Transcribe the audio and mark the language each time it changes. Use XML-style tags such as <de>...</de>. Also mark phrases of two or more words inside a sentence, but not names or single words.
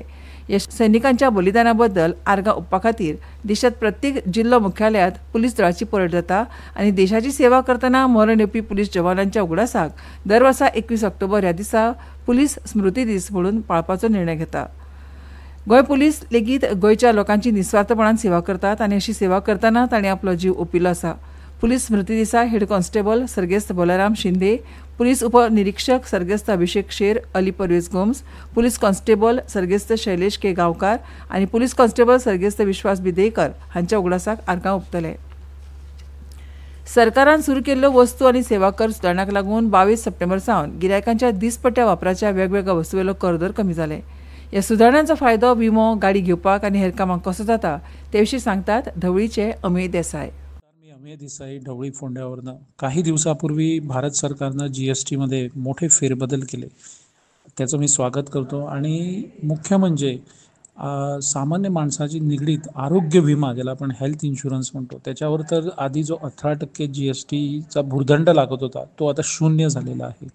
<kok>ह्या सैनिकांच्या बलिदाना बद्दल आर्गां ओंपपा खातीर देशांत प्रत्येक जिल्लो मुख्यालयांत पुलीस दळाची परेड जाता आनी देशाची सेवा करतना मरण येवपी पुलीस जवानांच्या उगडासाक दर वर्सा 21 ऑक्टोबर ह्या दिसा पुलीस स्मृती दीस म्हणून पाळपाचो निर्णय घेता. गोंय पुलीस लेगीत गोंयच्या लोकांची निस्वार्थपणान सेवा करतात आनी अशी सेवा करतना तांणी आपलो जीव ओंपिल्लो आसा. पुलीस स्मृती दिसा</kok> <en>head constable</en> <kok>सर्गेस्त बलराम शिंदे, पुलीस उपनिरीक्षक सर्गेस्त अभिषेक शेर, अली परवेज गोम्स,</kok> <en>police constable</en> <kok>सर्गेस्त शैलेश के गांवकार आनी</kok> <en>police constable</en> <kok>सर्गेस्त विश्वास बिदेकर हांच्या उगडासाक आर्गां ओंपतले. सरकारान सुरू केल्ल्यो वस्तू आनी सेवा कर सुदारणाक लागून 22 सप्टेंबर सावन गिरायकांच्या दिसपट्ट्या वापराच्या वेगवेगळ्या वस्तूवेलो कर दर कमी जाले. ह्या सुदारणांचो फायदो विमो, गाडी घेवपाक आनी हेर कामांक कसो जाता ते विशीं सांगतात धवळीचे अमेय देसाय.</kok> <mr>मी अमेय देसाई, ढवळी फोंड्यावरनं. काही दिवसापूर्वी भारत सरकारनं GST मध्ये मोठे फेरबदल केले. त्याचं मी स्वागत करतो. आणि मुख्य म्हणजे सामान्य माणसाची निगडीत आरोग्य विमा, ज्याला आपण</mr> <en>health insurance</en> <mr>म्हणतो, त्याच्यावर तर आधी जो 18% GSTचा भुर्दंड लागत होता तो आता 0 झालेला आहे.</mr>